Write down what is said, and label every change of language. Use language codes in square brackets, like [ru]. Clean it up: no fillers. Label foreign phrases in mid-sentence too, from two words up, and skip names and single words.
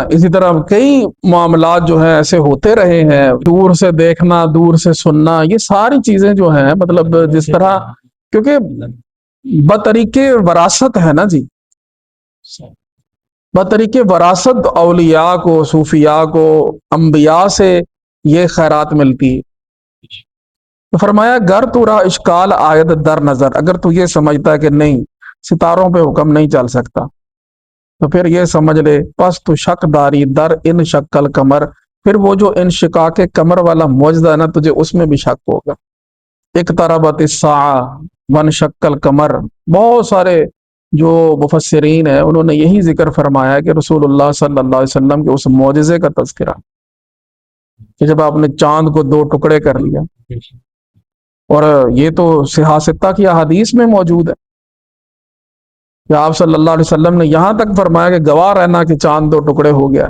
[ur] اسی طرح کئی معاملات جو ہیں ایسے ہوتے رہے ہیں، دور سے دیکھنا، دور سے سننا، یہ ساری چیزیں جو ہیں مطلب جس طرح، کیونکہ بطریق وراثت ہے نا جی، بطریق وراثت اولیاء کو، صوفیاء کو، انبیاء سے یہ خیرات ملتی ہے۔ [fa] تو فرمایا گر تورا اشکال آید در نظر، [ur] اگر تو یہ سمجھتا ہے کہ نہیں ستاروں پہ حکم نہیں چل سکتا، تو پھر یہ سمجھ لے [fa] پس تو شک داری در ان شکل کمر، [ur] پھر وہ جو انشقاق کمر والا معجزہ ہے نا، تجھے اس میں بھی شک ہوگا۔ [ar] اقتربت الساعہ وانشق القمر، [ur] بہت سارے جو مفسرین ہیں انہوں نے یہی ذکر فرمایا کہ رسول اللہ [ar] صلی اللہ علیہ وسلم [ur] کے اس معجزے کا تذکرہ کہ جب آپ نے چاند کو دو ٹکڑے کر لیا، اور یہ تو صحاح ستہ کی احادیث میں موجود ہے کہ آپ [ar] صلی اللہ علیہ وسلم [ur] نے یہاں تک فرمایا کہ گواہ رہنا کہ چاند دو ٹکڑے ہو گیا۔